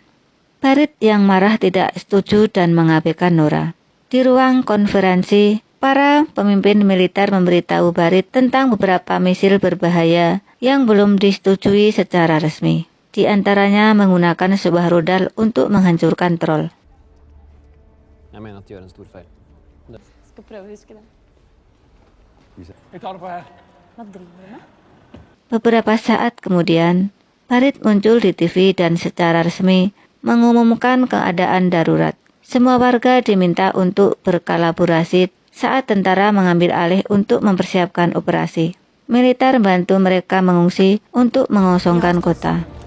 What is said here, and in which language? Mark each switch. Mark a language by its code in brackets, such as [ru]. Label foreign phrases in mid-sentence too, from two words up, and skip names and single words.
[id] Barit yang marah tidak setuju dan mengabaikan Nora. Di ruang konferensi, para pemimpin militer memberitahu Barit tentang beberapa misil berbahaya yang belum disetujui secara resmi. Di antaranya menggunakan sebuah rudal untuk menghancurkan troll. [no] Jeg mener at de gjør en stor feil. skal prøve å huske det. vi tar det på her. Hva driver du med? [id] Beberapa saat kemudian, Barit muncul di TV dan secara resmi mengumumkan keadaan darurat. Semua warga diminta untuk berkolaborasi saat tentara mengambil alih untuk mempersiapkan operasi. Militer membantu mereka mengungsi untuk mengosongkan kota.